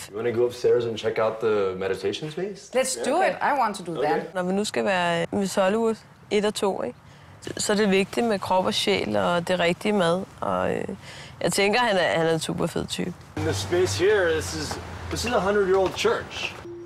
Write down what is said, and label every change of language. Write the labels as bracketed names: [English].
[English] You want to go upstairs and check out the meditation space? Let's do it. I want to do that. [Danish] Når vi nu skal være Miss Hollywood 1 og 2, ikke? Så er det vigtigt med krop og sjæl og det rigtige mad. Og jeg tænker, han er en super fed type. [English] In the space here, this is a 100-year-old church.